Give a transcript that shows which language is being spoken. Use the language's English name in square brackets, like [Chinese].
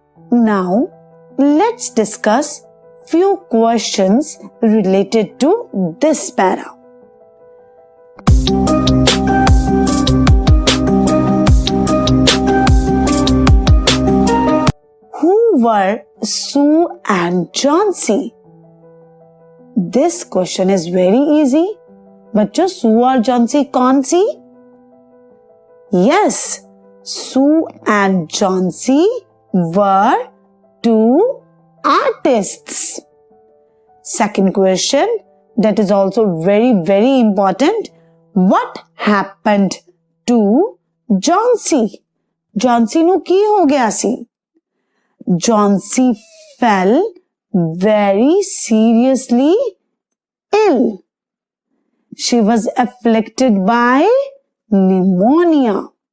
[English] Now, let's discuss few questions related to this para. Who were Sue and Johnsy? This question is very easy. [Punjabi] बच्चों, Sue और Johnsy कौन सी? [English] Yes, Sue and Johnsy were two artists. Second question, that is also very important. What happened to Johnsy? [Punjabi] Johnsy ਨੂੰ ਕੀ ਹੋ ਗਿਆ ਸੀ? [English] Johnsy fell very seriously ill. She was afflicted by pneumonia.